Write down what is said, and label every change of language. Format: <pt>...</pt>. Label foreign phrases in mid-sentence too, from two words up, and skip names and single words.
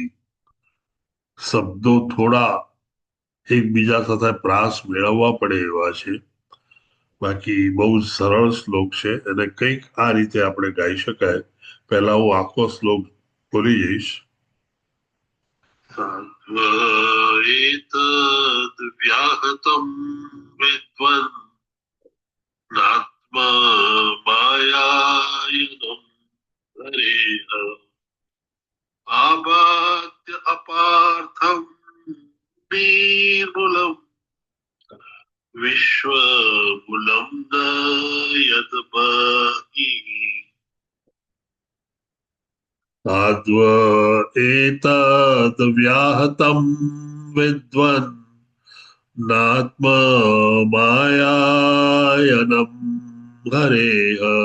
<gu>શબ્દો થોડા એકબીજા સાથે પ્રાસ મેળવવા પડે એવા છે. બાકી બહુ જ સરળ શ્લોક છે અને કંઈક આ રીતે આપણે ગાઈ શકાય. પહેલા હું આખો શ્લોક બોલી જઈશ.</gu> <sa>एतद्व्याहतं विद्वन् नात्मा मायायनं हरेः आबाध्य अपार्थं निर्मूलं विश्वमूलं न यद्बहिः साध्व एतद्व्याहतं विद्वन् नात्मा मायायनं हरेः</sa>